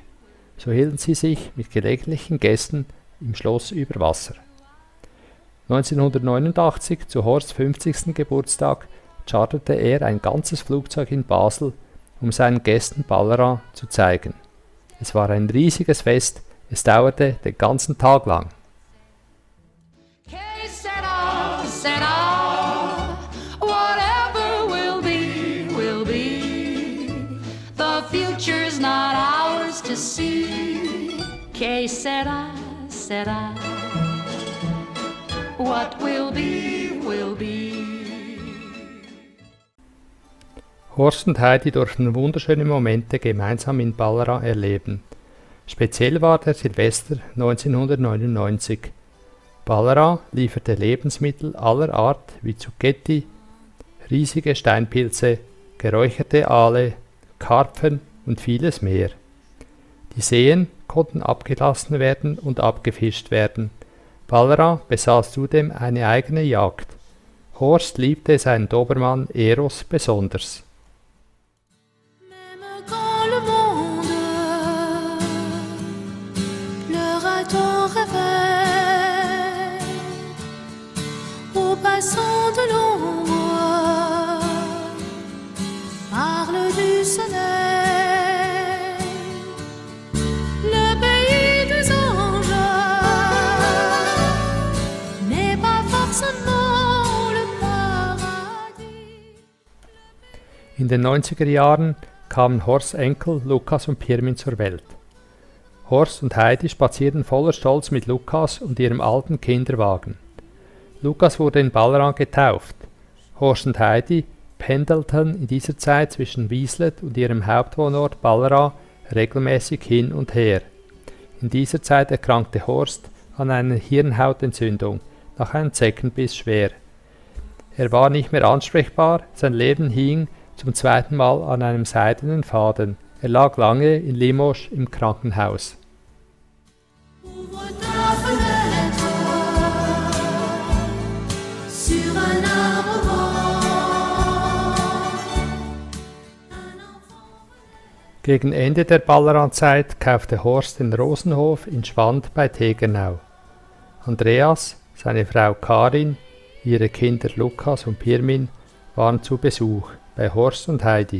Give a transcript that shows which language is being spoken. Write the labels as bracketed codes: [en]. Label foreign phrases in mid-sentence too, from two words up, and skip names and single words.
[de] So hielten sie sich mit gelegentlichen Gästen im Schloss über Wasser. 1989, zu Horsts 50. Geburtstag, charterte er ein ganzes Flugzeug in Basel, um seinen Gästen Ballerin zu zeigen. Es war ein riesiges Fest, es dauerte den ganzen Tag lang. [en] Whatever will be, will be. The future's not ours to see. [es] Que sera, sera. [en] What will be, will be. [de] Horst und Heidi durften wunderschöne Momente gemeinsam in Ballerin erleben. Speziell war der Silvester 1999. Ballerin lieferte Lebensmittel aller Art wie Zucchetti, riesige Steinpilze, geräucherte Aale, Karpfen und vieles mehr. Die Seen konnten abgelassen werden und abgefischt werden. Ballerin besaß zudem eine eigene Jagd. Horst liebte seinen Dobermann Eros besonders. [fr] Quand le monde pleure à ton réveil, au passant de l'ombre, parle du soleil, le pays des anges n'est pas forcément le paradis. [de] In den 90er Jahren kamen Horsts Enkel Lukas und Pirmin zur Welt. Horst und Heidi spazierten voller Stolz mit Lukas und ihrem alten Kinderwagen. Lukas wurde in Ballerin getauft. Horst und Heidi pendelten in dieser Zeit zwischen Wieslet und ihrem Hauptwohnort Ballerin regelmäßig hin und her. In dieser Zeit erkrankte Horst an einer Hirnhautentzündung, nach einem Zeckenbiss schwer. Er war nicht mehr ansprechbar, sein Leben hing zum zweiten Mal an einem seidenen Faden. Er lag lange in Limoges im Krankenhaus. [fr] Ouvre ta fenêtre sur un [de] Gegen Ende der Ballerin-Zeit kaufte Horst den Rosenhof in Schwand bei Tegernau. Andreas, seine Frau Karin, ihre Kinder Lukas und Pirmin waren zu Besuch bei Horst und Heidi.